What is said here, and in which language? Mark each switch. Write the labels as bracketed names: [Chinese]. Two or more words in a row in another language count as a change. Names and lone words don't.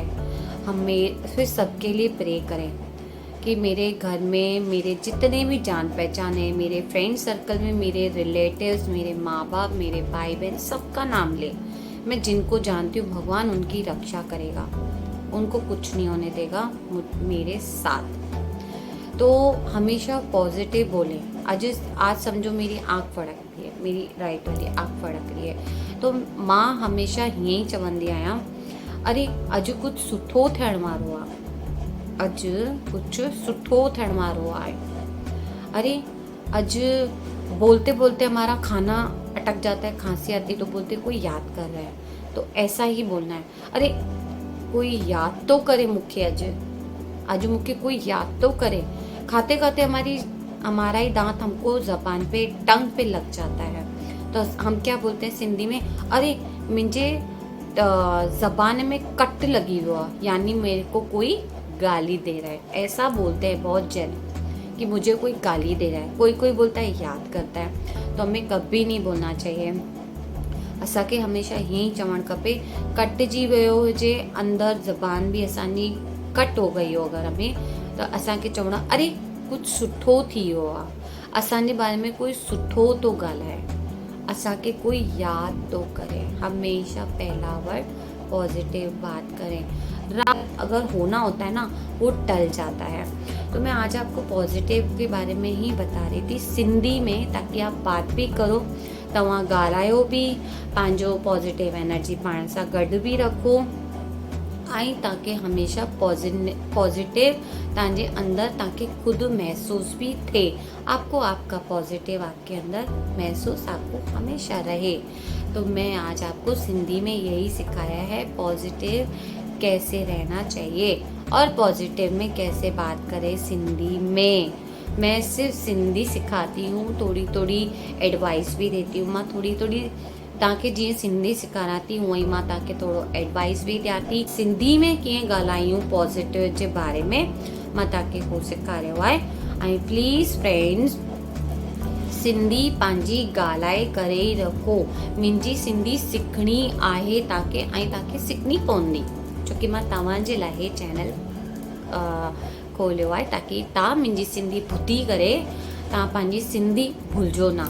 [Hindi] हमें फिर सबके लिए प्रे करें कि मेरे घर में मेरे जितने भी जान पहचान है, मेरे फ्रेंड सर्कल में मेरे रिलेटिव्स, मेरे माँ बाप, मेरे भाई बहन, सबका नाम ले। मैं जिनको जानती हूँ भगवान उनकी रक्षा करेगा, उनको कुछ नहीं होने देगा मेरे साथ। तो हमेशा पॉजिटिव बोलें। आज समझो मेरी आँख फड़कती है, मेरी राइट वाली आँख फड़क रही है। [Sindhi] तो मां हमेशा हीअं ई चवंदी आहियां, अरे अॼु कुझु सुठो थियण वारो आहे, अॼु कुझु सुठो थियण वारो आहे। [Hindi] अरे अॼु बोलते बोलते हमारा खाना अटक जाता है, खांसी आती है तो बोलते कोई याद कर रहा है, तो ऐसा ही बोलना है। [Sindhi] अरे कोई याद तो करे मुखे, अॼु मुखे कोई याद तो करे। [Hindi] खाते खाते हमारा ही दांत हमको जबान पे, टंग पे लग जाता है, तो हम क्या बोलते हैं सिंधी में, अरे मुझे जबान में कट लगी हुआ, यानी मेरे को कोई गाली दे रहा है। ऐसा बोलते हैं बहुत जन कि मुझे कोई गाली दे रहा है। कोई कोई बोलता है याद करता है, तो हमें कभी नहीं बोलना चाहिए। [Sindhi] असांखे हमेशा हीअं ई चवणु खपे, कटिजी वियो हुजे अंदरि, ज़बान बि असांजी [Hindi] कट हो गई हो अगरि हमें, [Sindhi] त असांखे चवणो आहे अरे कुझु सुठो थी वियो आहे, असांजे बारे में कोई सुठो थो ॻाल्हाए, असांखे कोई याद तो करे। [Hindi] हमेशा पहला वर्ड पॉजिटिव बात करें। रात अगर होना होता है ना, वो टल जाता है। तो मैं आज आपको पॉजिटिव के बारे में ही बता रही थी सिंधी में, ताकि आप बात भी करो, [Sindhi] तव्हां ॻाल्हायो बि, पंहिंजो [English] positive energy [Sindhi] पाण सां गॾु बि रखो, ऐं तव्हांखे हमेशा पॉजिटिव तव्हांजे अंदर तव्हांखे खुद महसूस भी थे, [Hindi] आपको आपका पॉजिटिव आपके अंदर महसूस आपको हमेशा रहे। तो मैं आज आपको सिंधी में यही सिखाया है, पॉजिटिव कैसे रहना चाहिए और पॉजिटिव में कैसे बात करें सिंधी में। मैं सिर्फ सिंधी सिखाती हूँ, थोड़ी थोड़ी एडवाइस भी देती हूँ। [Sindhi] मां थोड़ी थोड़ी तव्हांखे जीअं सिंधी सेखारां थी, हूअं ई मां तव्हांखे थोरो एडवाइस बि ॾियां थी। सिंधी में कीअं ॻाल्हायूं पॉजिटिव जे बारे में, मां तव्हांखे उहो सेखारियो आहे। ऐं [English] please friends, [Sindhi] सिंधी पंहिंजी ॻाल्हाए करे ई रखो। मुंहिंजी सिंधी सिखणी आहे तव्हांखे, ऐं तव्हांखे सिखणी पवंदी, छोकी मां तव्हांजे लाइ हे चैनल खोलियो आहे, ताकी तव्हां मुंहिंजी सिंधी ॿुधी करे तव्हां पंहिंजी सिंधी भुलिजो न।